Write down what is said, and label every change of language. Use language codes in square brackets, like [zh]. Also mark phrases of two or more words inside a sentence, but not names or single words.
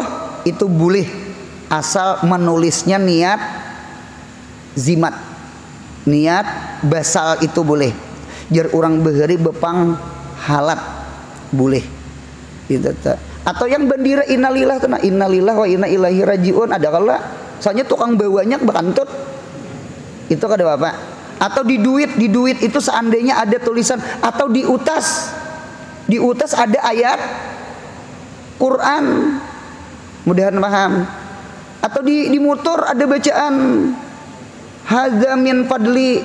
[bjn] Itu boleh asal menulisnya niat zimat. Niat basal itu boleh. Jar orang bahari bepang halat boleh. Gitu. Atau yang bendera innalillah tuh, [ar] إنا لله وإنا إليه راجعون [bjn] ada kala. Soalnya tukang bawanya bekantut. Itu kada Bapak. Atau di duit itu seandainya ada tulisan atau di utas ada ayat Quran. Mudahan paham. Atau di motor ada bacaan [ar] هذا من فضل.